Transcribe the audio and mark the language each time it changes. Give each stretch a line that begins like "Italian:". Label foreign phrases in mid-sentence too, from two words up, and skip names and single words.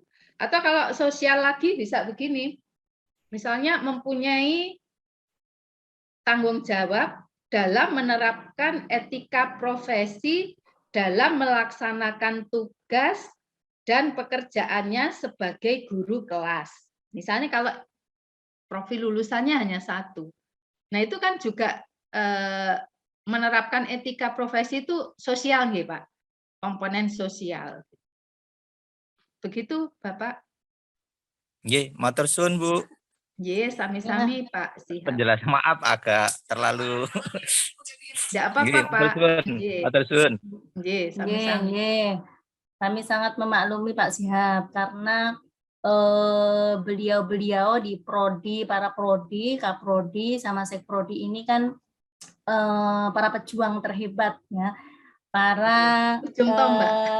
Indonesian: Atau kalau sosial lagi bisa begini, misalnya mempunyai tanggung jawab dalam menerapkan etika profesi dalam melaksanakan tugas dan pekerjaannya sebagai guru kelas. Misalnya kalau profil lulusannya hanya satu. Nah, itu kan juga menerapkan etika profesi itu sosial nggih, Pak. Komponen sosial. Begitu, Bapak.
Javanese: Nggih, matur suwun, Bu. Nggih, sami-sami Pak Sihab.
Indonesian: Penjelasan maaf agak terlalu. Tidak apa-apa, Pak.
Javanese: Matur suwun. Nggih, sami-sami.
Indonesian: Kami sangat memaklumi Pak Sihab karena beliau-beliau di prodi, para prodi, kaprodi, sama sekprodi ini kan para pejuang terhebat ya. Para ujung tombak.